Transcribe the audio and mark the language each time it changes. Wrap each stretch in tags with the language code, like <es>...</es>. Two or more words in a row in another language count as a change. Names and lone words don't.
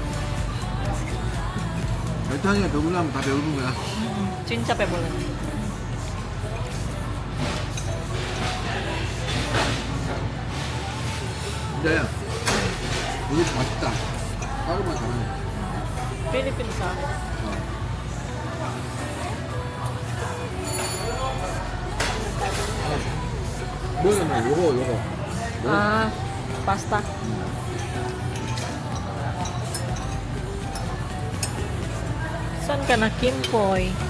<ko>열탕이가 배불러면 다 배부른 거야. 진짜 배불러. 근데 여기 맛있다. 까르마 잘하네.</ko> <tl>Philippine sa</tl> <ko>뭐냐면 요거.</ko> <tl>Ah, pasta. Saan ka na, Kimpoy?</tl>